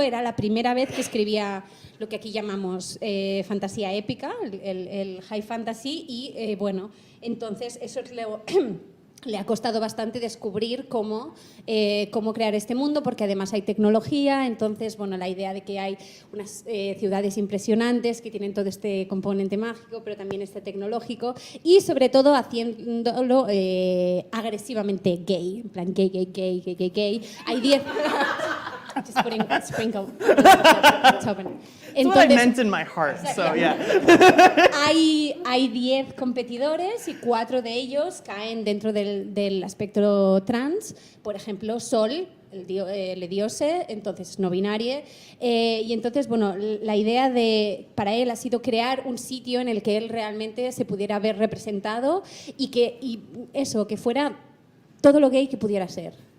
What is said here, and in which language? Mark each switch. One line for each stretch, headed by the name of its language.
Spanish: Era la primera vez que escribía lo que aquí llamamos fantasía épica, el high fantasy, y entonces eso le ha costado bastante descubrir cómo crear este mundo, porque además hay tecnología. Entonces, la idea de que hay unas ciudades impresionantes que tienen todo este componente mágico, pero también este tecnológico, y sobre todo haciéndolo agresivamente gay, en plan gay. Hay 10...
English: Just putting a sprinkle. That's what I meant in my heart, so yeah.
Spanish: Hay 10 competidores y 4 de ellos caen dentro del aspecto trans. Por ejemplo, Sol le diose, entonces no binaria, y entonces, bueno, la idea para él ha sido crear un sitio en el que él realmente se pudiera ver representado y eso, que fuera todo lo gay que pudiera ser.